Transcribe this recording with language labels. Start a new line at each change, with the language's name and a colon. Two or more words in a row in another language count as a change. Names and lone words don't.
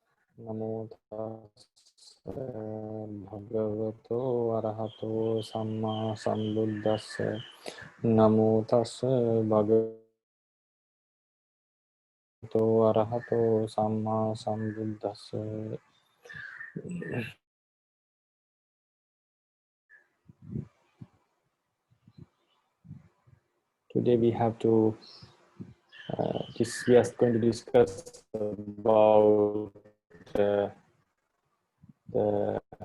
Pali: Namo tassa bhagavato arahato samma sambuddhassa. Namo tassa bhagavato arahato samma sambuddhassa.
English: Today we have to we are going to discuss about the